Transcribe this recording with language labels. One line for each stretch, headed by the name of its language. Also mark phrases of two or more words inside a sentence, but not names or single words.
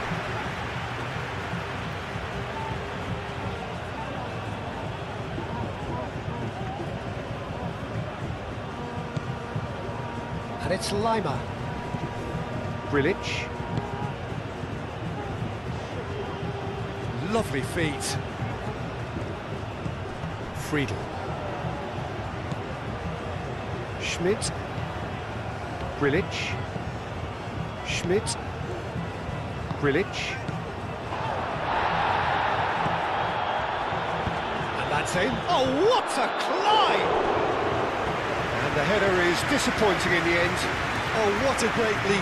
English: And it's Lima. Grilic. Lovely feet. Friedel. Schmidt. Grilic. Schmidt. Grilic. And that's in. Oh, what a climb! And the header is disappointing in the end. Oh, what a great leap.